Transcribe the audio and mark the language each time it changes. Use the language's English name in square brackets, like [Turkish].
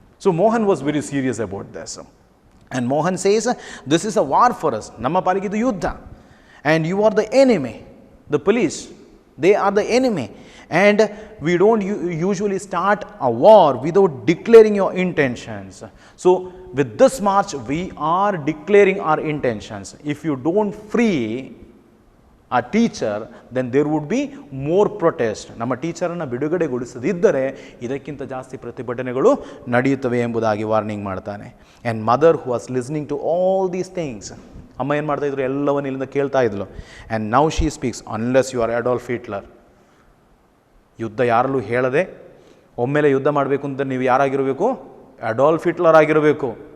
[English] So Mohan was very serious about this. And Mohan says this is a war for us, [Kannada] ನಮ್ಮ ಪಾಲಿಗೆ ಇದು ಯುದ್ಧ. [English] And you are the enemy, the police they are the enemy, and we don't usually start a war without declaring your intentions. So with this march we are declaring our intentions. If you don't free a teacher, then there would be more protest. [Kannada] ನಮ್ಮ ಟೀಚರನ್ನು ಬಿಡುಗಡೆಗೊಳಿಸದಿದ್ದರೆ ಇದಕ್ಕಿಂತ ಜಾಸ್ತಿ ಪ್ರತಿಭಟನೆಗಳು ನಡೆಯುತ್ತವೆ ಎಂಬುದಾಗಿ warning ಮಾಡ್ತಾನೆ. [English] and mother who was listening to all these things, [Kannada] ಅಮ್ಮ ಏನು ಮಾಡ್ತಾಯಿದ್ರು, ಎಲ್ಲವನ್ನ ಇಲ್ಲಿಂದ ಕೇಳ್ತಾ ಇದ್ಲು. [English] And now she speaks, unless you are Adolf Hitler. [Kannada] ಯುದ್ಧ ಯಾರಲ್ಲೂ ಹೇಳದೆ ಒಮ್ಮೆಲೆ ಯುದ್ಧ ಮಾಡಬೇಕು ಅಂತ ನೀವು ಯಾರಾಗಿರಬೇಕು, ಅಡಾಲ್ಫ್ ಹಿಟ್ಲರ್ ಆಗಿರಬೇಕು.